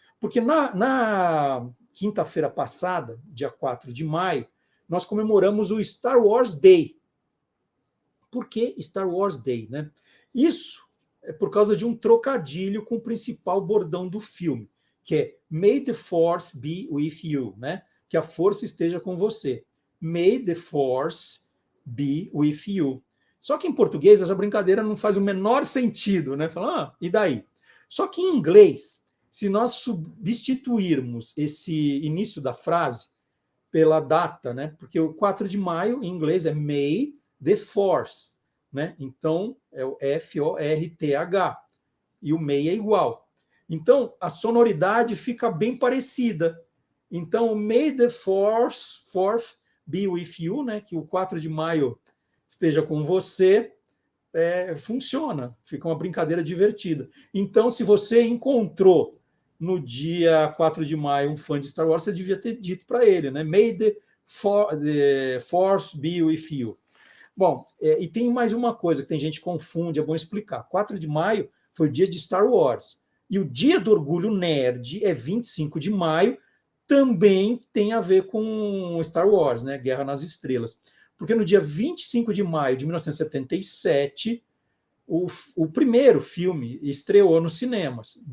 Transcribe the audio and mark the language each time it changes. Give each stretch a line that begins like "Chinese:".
Portuguese: Porque na quinta-feira passada, dia 4 de maio, nós comemoramos o Star Wars Day. Por que Star Wars Day, né? Isso é por causa de um trocadilho com o principal bordão do filme, que é
English: May the Force be with you,
Portuguese: né? Que a força esteja com você.
English: May the Force be with you.
Portuguese: Só que em português essa brincadeira não faz o menor sentido, né? Fala, e daí? Só que em inglês, se nós substituirmos esse início da frase pela data, né? Porque o 4 de maio, em inglês, é May the Force, né? Então, é o F-O-R-T-H. E o May é igual. Então, a sonoridade fica bem parecida. Então,
English: May the Fourth be with you, né?
Portuguese: Que o 4 de maio esteja com você, funciona. Fica uma brincadeira divertida. Então, se você encontrou no dia 4 de maio um fã de Star Wars, você devia ter dito para ele, né?
English: May the Force be with you.
Portuguese: Bom, e tem mais uma coisa que tem gente que confunde, é bom explicar. 4 de maio foi o dia de Star Wars. E o dia do orgulho nerd é 25 de maio, também tem a ver com Star Wars, né? Guerra nas Estrelas. Porque no dia 25 de maio de 1977, o primeiro filme estreou nos cinemas.